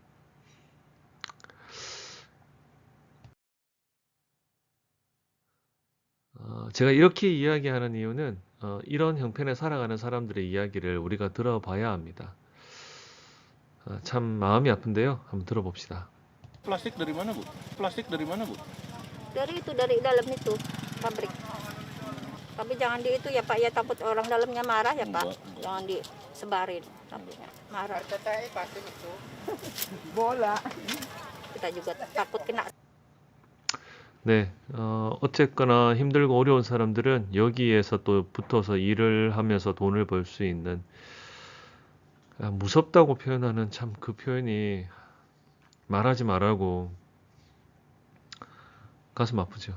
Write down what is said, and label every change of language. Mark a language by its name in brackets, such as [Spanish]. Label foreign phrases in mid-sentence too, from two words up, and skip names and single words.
[Korean] 제가 이렇게 이야기하는 이유는 이런 형편에 살아가는 사람들의 이야기를 우리가 들어봐야 합니다. 참 마음이 아픈데요. 한번 들어봅시다. [Indonesian] Plastik dari mana, Bu? Plastik dari mana, Bu? Dari dalam itu pabrik. Tapi jangan di itu ya Pak, ya takut orang dalamnya marah ya Pak. Enggak. Jangan disebarin, takutnya marah. Bola. Kita juga takut kena. [Korean] 네, 어쨌거나 힘들고 어려운 사람들은 여기에서 또 붙어서 일을 하면서 돈을 벌 수 있는 무섭다고 표현하는 참 그 표현이 말하지 말라고 가슴 아프죠.